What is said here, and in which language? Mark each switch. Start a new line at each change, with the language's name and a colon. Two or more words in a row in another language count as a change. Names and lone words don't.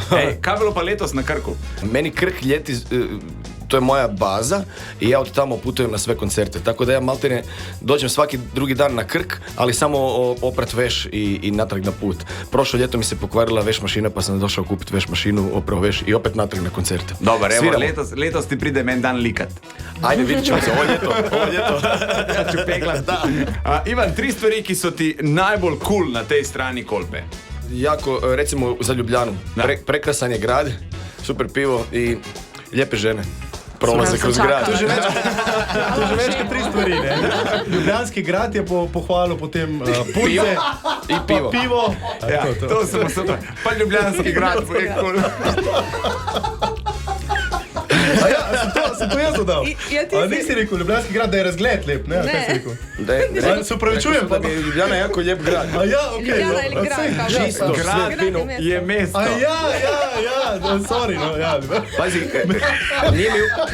Slovenian: Kaj je bilo pa letos na Krku?
Croatian: Meni Krk ljeti, to je moja baza i ja od tamo putujem na sve koncerte. Tako da ja maltene dođem svaki drugi dan na Krk, ali samo oprat veš i natrag na put. Prošlo ljeto mi se pokvarila veš mašina pa sam došao kupiti veš mašinu, oprao veš i opet natrag na koncerte. Dobar, evo, Sviramo.
Slovenian: letos ti pride men dan likat.
Croatian: Ajde, vidit ćemo se, ovo ljeto. Ja ću peglat.
Slovenian: Ivan, 3 stvari, ki so ti najbolj cool na tej strani Kolpe.
Croatian: Jako, recimo za Ljubljanu, prekrasan je grad, super pivo i lijepe žene. Prolaze kroz grad.
Slovenian: Tu že več kot 3 stvari, ne? Ljubljanski grad je pohvalil potem punce
Croatian: I pivo.
Slovenian: pa pivo. Ja, to samo super. Pa Ljubljanski grad je cool. A ja, sem to jaz dodal. Ja, ti A si- nisi rekel, Ljubljanski grad, da je razgled lep, ne? Kaj si rekel? Se upravičujem,
Croatian: Da je Ljubljana jako lijep grad.
Slovenian: A ja, okej. Ljubljana je no, grad, saj,
Croatian: kao
Slovenian: ja, Čisto, mesto.
Croatian: sve fino.
Slovenian: Je mesto. A ja, sorry, no, ja.
Croatian: Pazi, nije mi...